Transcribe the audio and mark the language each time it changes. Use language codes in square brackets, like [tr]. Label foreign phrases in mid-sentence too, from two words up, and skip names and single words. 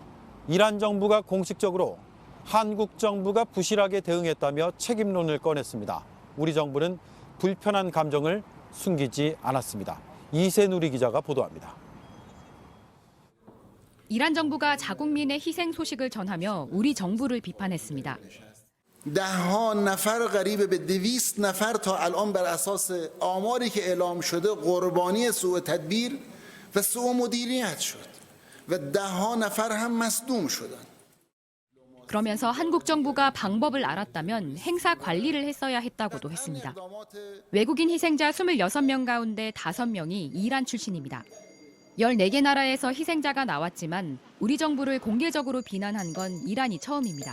[ko] 이란 정부가 공식적으로 한국 정부가 부실하게 대응했다며 책임론을 꺼냈습니다. 우리 정부는 불편한 감정을 숨기지 않았습니다. 이세누리 기자가 보도합니다. 이란 정부가 자국민의 희생 소식을 전하며 우리 정부를 비판했습니다. [fa] ده‌ها نفر قریب به 200 نفر تا الان بر اساس آماری که اعلام شده قربانی سوء تدبیر و سوء مدیریت شد و ده‌ها نفر هم مصدوم شدند. [ko] 그러면서 한국 정부가 방법을 알았다면 행사 관리를 했어야 했다고도 했습니다. 외국인 희생자 26명 가운데 5명이 이란 출신입니다. 14개 나라에서 희생자가 나왔지만 우리 정부를 공개적으로 비난한 건 이란이 처음입니다.